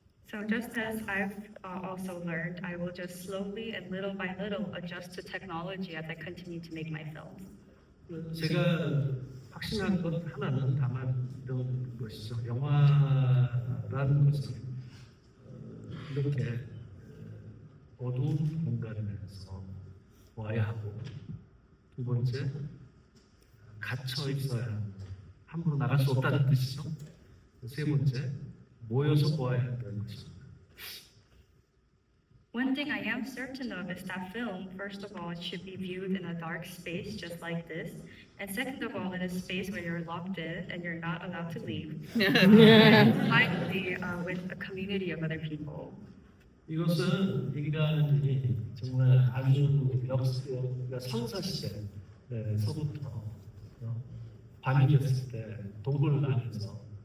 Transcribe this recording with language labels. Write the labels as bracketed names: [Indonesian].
[English] So just as I've also learned, I will just slowly and little by little adjust to technology as I continue to make my films. [Korean] 제가 확신한 것 하나는 다만 이런 것이죠. 영화라는 것은 이렇게 어두운 공간에서 와야 하고, 두 번째 갇혀 있어야 하고 함부로 나갈 수 없다는 뜻이죠. 세 번째 모여서 보아야 한다는 것입니다. [English] One thing I am certain of is that film, first of all, it should be viewed in a dark space just like this. And second of all, in a space where you're locked in and you're not allowed to leave. And finally, with a community of other people. [Korean] 이것은 인간이 정말 아주 성사 시대서부터 밤이 됐을 때 동굴 안에서